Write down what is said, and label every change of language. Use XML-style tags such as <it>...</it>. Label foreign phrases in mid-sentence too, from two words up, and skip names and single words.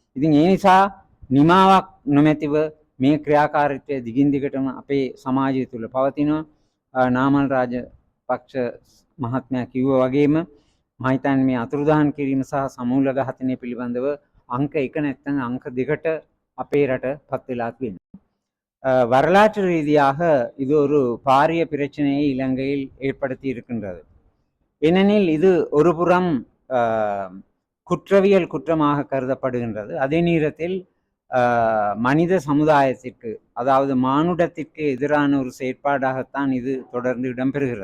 <si>ඉතින් ඒ නිසා නිමාවක් නොමැතිව මේ ක්‍රියාකාරීත්වය දිගින් දිගටම අපේ සමාජය තුළ පවතිනවා. නාමල් රාජපක්ෂ මහත්මයා කිව්වා වගේම මම හිතන්නේ මේ අතුරුදහන් කිරීම සහ සමූල ඝාතනය පිළිබඳව අංක 1 නැත්නම් අංක 2ට අපේ රට පත් වෙලා තියෙනවා.</si> <ta>வரலாற்று ரீதியாக இது ஒரு பாரிய பிரச்சனையை இலங்கையில் ஏற்படுத்தி இருக்கின்றது. ஏனெனில் இது ஒரு புறம் குற்றவியல் குற்றமாக கருதப்படுகின்றது. அதே நேரத்தில் மனித சமுதாயத்திற்கு, அதாவது மானுடத்திற்கு எதிரான ஒரு செயற்பாடாகத்தான் இது தொடர்ந்து இடம்பெறுகிறது.</ta>